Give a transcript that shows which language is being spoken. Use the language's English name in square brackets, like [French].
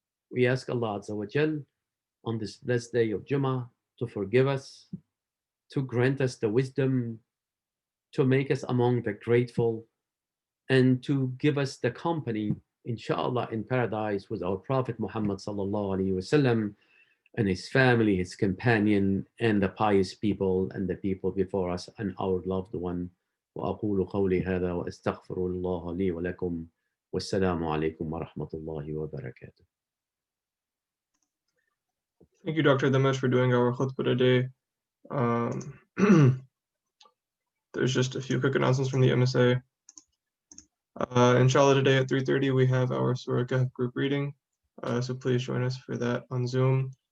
[English] We ask Allah Azza wa Jal on this blessed day of Jummah to forgive us, to grant us the wisdom, to make us among the grateful, and to give us the company, inshallah, in paradise with our Prophet Muhammad sallallahu alaihi wasallam and his family, his companion, and the pious people and the people before us and our loved one. [Arabic] وأقول قولي هذا وأستغفر الله لي ولكم والسلام عليكم ورحمة الله وبركاته. [English] Thank you, Dr. Damesh, for doing our khutbah today. There's just a few quick announcements from the MSA. Inshallah, today at 3:30 we have our Surah Kahf group reading, so please join us for that on Zoom.